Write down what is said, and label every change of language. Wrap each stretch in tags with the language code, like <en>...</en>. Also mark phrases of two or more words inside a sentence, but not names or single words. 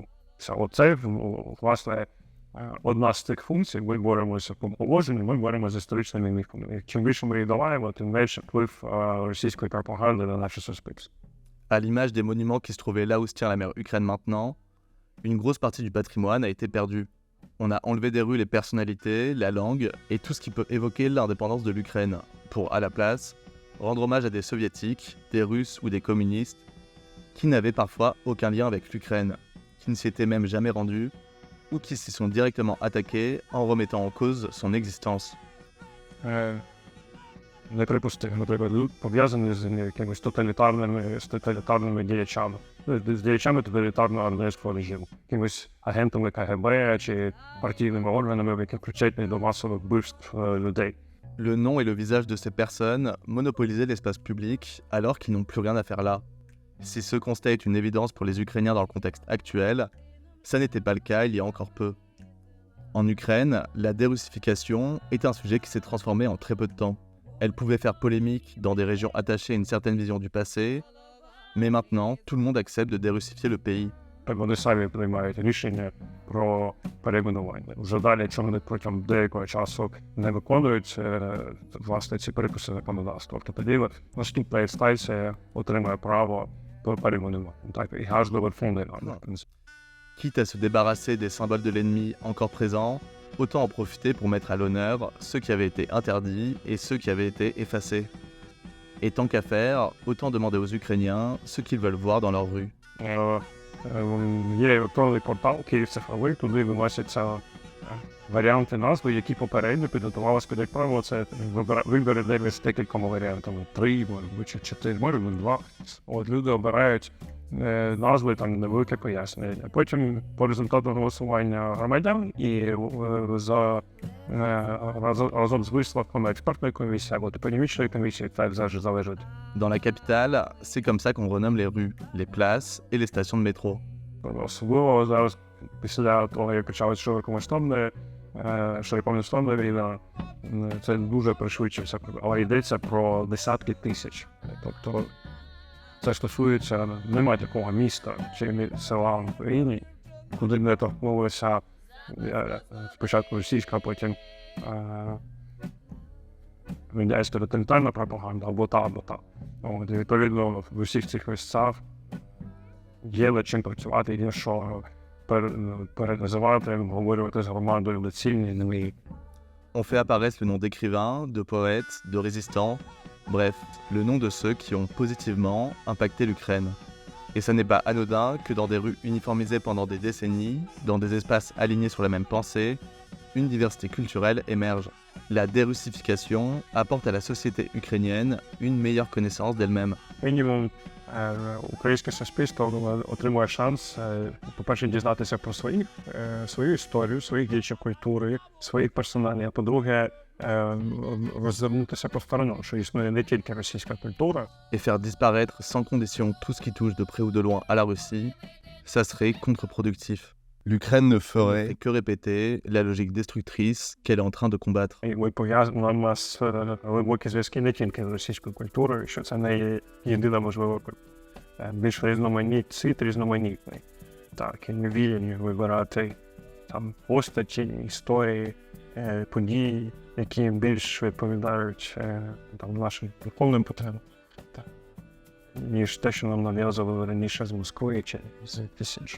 <uk>Оце, власне, одна з тих функцій. Ми боремося по положенню, ми боремося з історичними міфами. Чим більше ми їх долаємо, тим менше вплив російської пропаганди на наше суспільство.</uk> <fr>À l'image des monuments qui se trouvaient là où se tient la mer Ukraine maintenant, une grosse partie du patrimoine a été perdue. On a enlevé des rues les personnalités, la langue et tout ce qui peut évoquer l'indépendance de l'Ukraine, pour, à la place, rendre hommage à des soviétiques, des russes ou des communistes qui n'avaient parfois aucun lien avec l'Ukraine, qui ne s'y étaient même jamais rendus ou qui s'y sont directement attaqués en remettant en cause son existence.</fr> <uk>Неприпустимо, наприклад, пов'язані з якимись тоталітарними діячами, з діячами тоталітарного армейського режиму, якимись агентами КГБ чи партійними органами, які причетні до масових вбивств людей.</uk> <fr>Le nom et le visage de ces personnes monopolisaient l'espace public alors qu'ils n'ont plus rien à faire là. Si ce constat est une évidence pour les Ukrainiens dans le contexte actuel, ça n'était pas le cas il y a encore peu. En Ukraine, la dérussification est un sujet qui s'est transformé en très peu de temps. Elle pouvait faire polémique dans des régions attachées à une certaine vision du passé, mais maintenant, tout le monde accepte de dérussifier le pays.</fr> <uk>Вони самі приймають рішення про перейменування. Вже далі, якщо вони протягом деякого часу не виконують власне ці приписи законодавства, то тоді наступна інстанція отримає право перейменувати. Так, і аж до Верховної Ради.</uk> <fr>Quitte à se débarrasser des symboles de l'ennemi encore présents, autant en profiter pour mettre à l'honneur ceux qui avaient été interdits et ceux qui avaient été effacés. Et tant qu'à faire, autant demander aux Ukrainiens ce qu'ils veulent voir dans leurs rues.</fr> <uk>Є електронний портал Київ цифровий, туди виносяться варіанти назви, які попередньо підготувалися, як правило, це вибори де з декількома варіантами, 3, чи 4, може 2. От люди обирають назви, там невелике пояснення. А потім по результату голосування громадян і разом з висновками експертної комісії або топонімічної комісії, так завжди залежить.</uk> <fr>Dans la capitale, c'est comme ça qu'on renomme les rues, les places et les stations de métro.</fr> <uk>Особливо зараз, після того, як почалась широкомасштабна війна, це дуже пришвидшився, але йдеться про десятки тисяч. Тобто це стосується, немає такого міста чи села в Україні, куди не торкнулося спочатку російська, а потім радянська тоталітарна пропаганда, або та. От, і відповідно в усіх цих місцях є над чим працювати, є що переназивати, говорити з громадою доцільні, нові.</uk> <fr>On fait apparaître le nom d'écrivains, de poètes, de résistants, bref, le nom de ceux qui ont positivement impacté l'Ukraine. Et ça n'est pas anodin que dans des rues uniformisées pendant des décennies, dans des espaces alignés sur la même pensée, une diversité culturelle émerge. La dérussification apporte à la société ukrainienne une meilleure connaissance d'elle-même.</fr> <uk>Мінімум українське суспільство отримує шанс, по-перше, дізнатися про свою історію, своїх діячів культури, своїх персоналів, а по-друге, роззирнутися по сторонам, що існує не тільки російська культура.</uk> <fr>Et faire disparaître sans condition tout ce qui touche de près ou de loin à la Russie, ça serait contre-productif. L'Ukraine ne ferait que répéter la logique destructrice qu'elle est en train de combattre.</fr> <uk>І ми пов'язані, у нас глибокі зв'язки не тільки з російською культурою, що це не є єдина можлива більш різноманітний. Так, і не вільні вибирати там постаті, історії, події, які більш відповідають там нашим духовним потребам, ніж те, що нам нав'язували раніше з Москви чи з інших.</uk>